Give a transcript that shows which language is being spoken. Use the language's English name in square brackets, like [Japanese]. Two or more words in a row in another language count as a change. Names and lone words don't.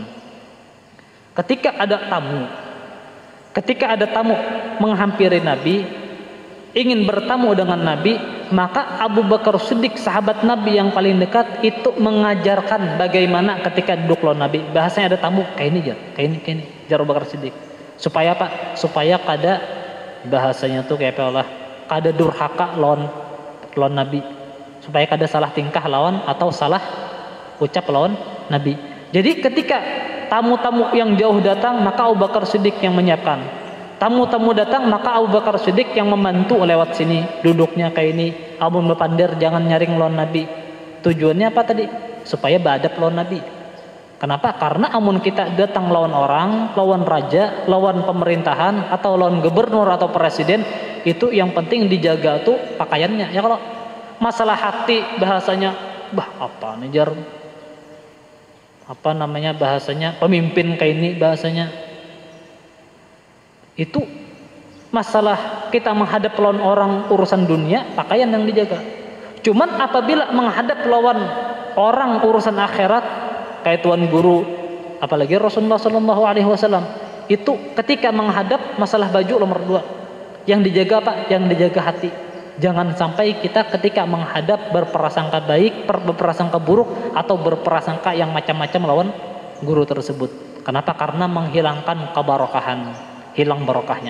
[Indonesian] Ketika ada tamu menghampiri Nabi, ingin bertamu dengan Nabi, maka Abu Bakar Siddiq sahabat Nabi yang paling dekat itu mengajarkan bagaimana ketika duduk lawan Nabi. Bahasanya ada tamu kayak ini jar Abu Bakar Siddiq. Supaya apa? Supaya kada bahasanya tuh kayak apa, kada durhaka lawan Nabi, supaya kada salah tingkah lawan atau salah ucap lawan Nabi. Jadi ketika tamu-tamu yang jauh datang, maka Abu Bakar Siddiq yang menyiapkan. Tamu-tamu datang, maka Abu Bakar Siddiq yang membantu lewat sini, duduknya kayak ini, [Banjar] abun bepandir, jangan nyaring lawan Nabi. [Indonesian] Tujuannya apa tadi? Supaya beadab lawan Nabi. Kenapa? Karena amun kita datang lawan orang, lawan raja, lawan pemerintahan, atau lawan gubernur atau presiden, itu yang penting dijaga tuh pakaiannya. Ya kalau masalah hati bahasanya, apa nih jar? Apa namanya bahasanya? Pemimpin kayak ini bahasanya. Itu masalah kita menghadap lawan orang urusan dunia, pakaian yang dijaga. Cuman apabila menghadap lawan orang urusan akhirat, kayak tuan guru, apalagi Rasulullah [Arabic] sallallahu alaihi wasallam, [Indonesian] itu ketika menghadap masalah baju nomor 2. Yang dijaga apa? Yang dijaga hati. Jangan sampai kita ketika menghadap berprasangka baik, berprasangka buruk, atau berprasangka yang macam-macam lawan guru tersebut. Kenapa? Karena menghilangkan kebarokahan, hilang barokahnya.